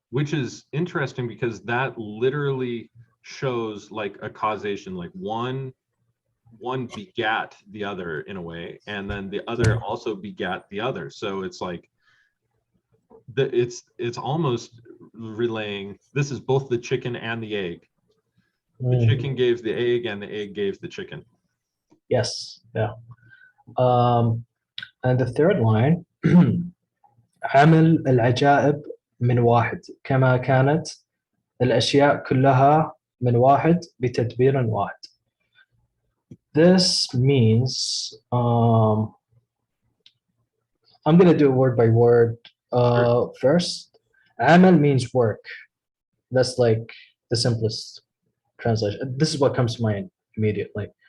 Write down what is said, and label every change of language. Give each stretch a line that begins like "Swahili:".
English: Which is interesting because that literally shows like a causation, like one begat the other in a way, and then the other also begat the other. So it's like it's almost relaying this is both the chicken and the egg. The chicken gave the egg and the egg gave the chicken. Yes, yeah. And the third line
Arabic: عمل العجائب من واحد كما كانت الأشياء كلها من واحد بتدبير واحد.
English: This means I'm gonna do word by word. First, عمل means work. That's like the simplest translation. This is what comes to mind immediately.